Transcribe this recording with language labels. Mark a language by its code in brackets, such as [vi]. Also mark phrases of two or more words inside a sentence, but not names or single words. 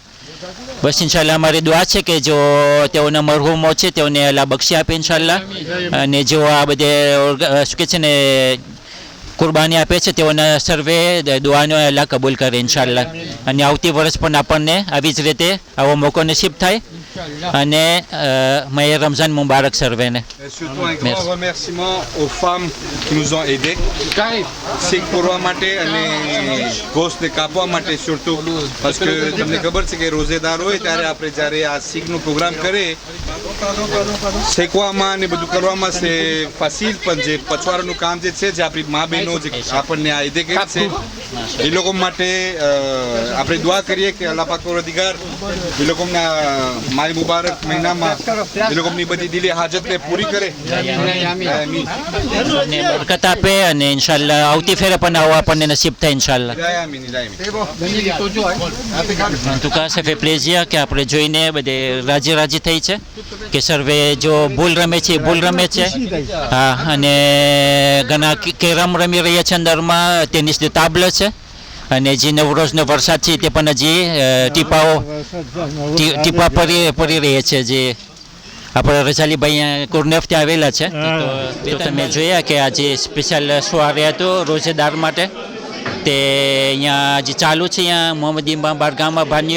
[gu] બસ ઇન્શાલ્લાહ અમારી દુઆ છે કે જો તેઓના મરહુમો છે તેઓને અલ્લાહ બક્ષી આપે ઇન્શાલ્લાહ, અને જો આ બધે શું કહે છે ને કુરબાની આપે છે તેઓના સર્વે દુઆનો અલ્લાહ કબૂલ કરે ઇન્શાલ્લાહ, અને આવતી વર્ષ પણ આપણને આવી જ રીતે આવો મોકો નસીબ થાય, અને મહે રમઝાન મુબારક સર્વેને. [fr] Surtout un grand remerciement aux femmes qui nous ont aidés. [gu] શીખ પૂરવા માટે અને ગોશ્તને કાપવા માટે [fr] surtout, parce que [gu] તમને ખબર છે કે રોઝેદાર હોય ત્યારે આપણે જ્યારે આ શીખનો પ્રોગ્રામ કરીએ શેકવામાં અને બધું કરવામાં છે ફાસિલ, પણ જે પછવાડાનું કામ જે છે જે આપણી મા બહેનો જે આપણને આ ઈદે કરે છે એ લોકો માટે આપણે દુઆ કરીએ કે અલ્લાહ પાક પરવરદિગાર એ લોકોના માય મુબારક મહિનામાં એ લોકોની બધી દિલી હાજતને પૂરી કરે, અને બરકત આપે, અને ઇન્શાલ્લાહ આવતી ફેરે પણ આવો આપણને નસીબ થાય ઇન્શાલ્લાહ. [fr] En tout cas, ça fait plaisir [gu] કે આપણે જોઈને બધે રાજી થઈ છે કે સર્વે જો ભૂલ રમે છે ભૂલ રમે છે. હા, અને ઘણા કેરમ રમી રહ્યા છે અંદરમાં, [fr] tennis de table [gu] છે, અને જે નવરોજનો વરસાદ છે તે પણ હજી ટીપા પડી રહે છે. જે આપણે રજાલીભાઈ અહીંયા કુરનેફથી આવેલા છે. તો તમે જોયા કે આજે સ્પેશિયલ સોવારે હતો રોજેદાર માટે. તે અહીંયા જે ચાલુ છે અહીંયા મોહમ્મદી બારગામમાં ભાન્યુએ.